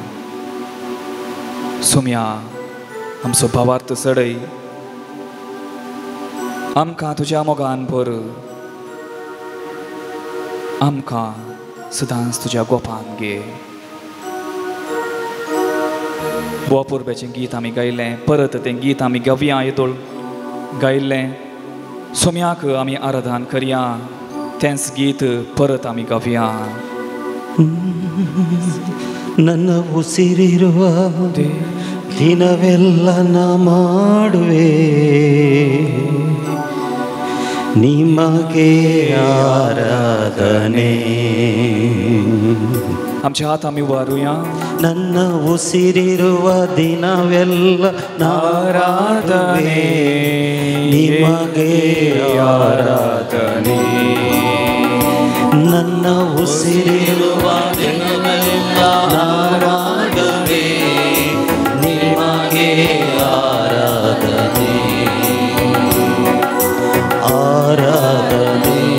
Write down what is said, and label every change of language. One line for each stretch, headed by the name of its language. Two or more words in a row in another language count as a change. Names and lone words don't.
Konkani: सोम्या आमचो भावार्थ चडय आमकां तुज्या मोगान भर आमकां सदांच तुज्या गोपान घे बोपुरब्याचें गीत आमी गायलें परत तें गीत आमी गव्या येदोळ गायल्लें सोम्याक आमी आराधन करया तेंच गीत परत आमी गव्या
Kannada: ನನ್ನ ಉಸಿರಿರುವ ದಿನವೆಲ್ಲ ನಾ ಮಾಡುವೆ ನಿಮಗೆ ಆರಾಧನೆ
Konkani: आमच्या हात आमी उबारुया
Kannada: ನನ್ನ ಉಸಿರಿರುವ ದಿನವೆಲ್ಲ ಆರಾಧನೆ ನಿಮಗೆ ಆರಾಧನೆ ನನ್ನ ಉಸಿರಿರುವ ದಿನವೆಲ್ಲ ಆರಾಧನೆ ನಿಮಗೆ ಆರಾಧನೆ ಆರಾಧನೆ